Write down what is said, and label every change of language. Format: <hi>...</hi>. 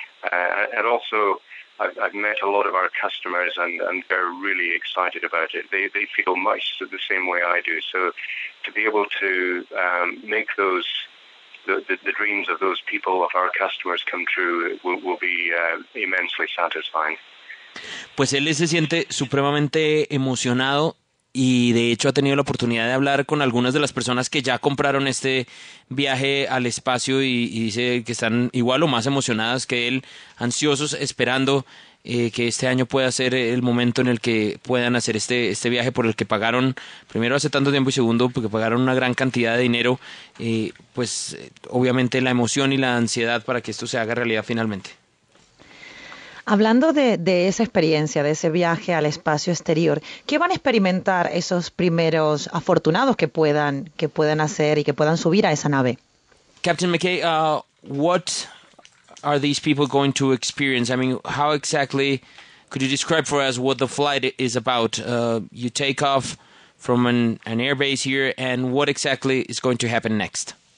<en>And also, I've met a lot of our customers, and they're really excited about it. They feel much the same way I do. So to be able to make those the dreams of those people, of our customers, come true will be immensely satisfying.</en> <es>Pues él se siente supremamente emocionado, y de hecho ha tenido la oportunidad de hablar con algunas de las personas que ya compraron este viaje al espacio, y dice que están igual o más emocionadas que él, ansiosos, esperando que este año pueda ser el momento en el que puedan hacer este viaje por el que pagaron, primero hace tanto tiempo, y segundo porque pagaron una gran cantidad de dinero. Pues obviamente la emoción y la ansiedad para que esto se haga realidad finalmente. Hablando de esa experiencia, de ese viaje al espacio exterior, ¿qué van a experimentar esos primeros afortunados que puedan hacer y que puedan subir a esa nave?</es> <en>Captain McKay, what are these people going to experience? I mean, how exactly could you describe for us what the flight is about? You take off from an airbase here, and what exactly is going to happen next?</en>